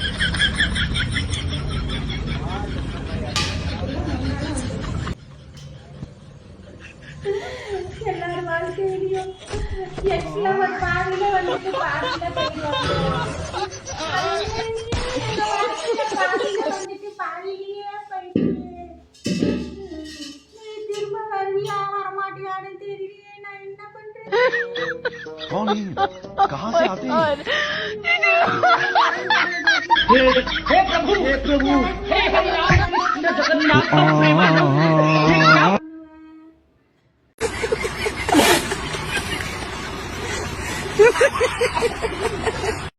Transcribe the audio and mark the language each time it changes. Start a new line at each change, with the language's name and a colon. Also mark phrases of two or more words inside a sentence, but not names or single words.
Tamil: எல்லாரும் வாழ்க்கையிலையும் எக்ஸ்ல ஒரு பாதியில வந்துட்டு பாதியில போயிடுவாங்க. பாதியில வந்துட்டு பாதியிலேயே போயிட்டு நீ திரும்ப வருவியா வரமாட்டியான்னு தெரியலையே. நான் என்ன பண்றேன்?
Hindi: कौन है? कहाँ से आते हैं? हे प्रभु हे प्रभु हे हरिनाम जगन्नाथ प्रेमानंद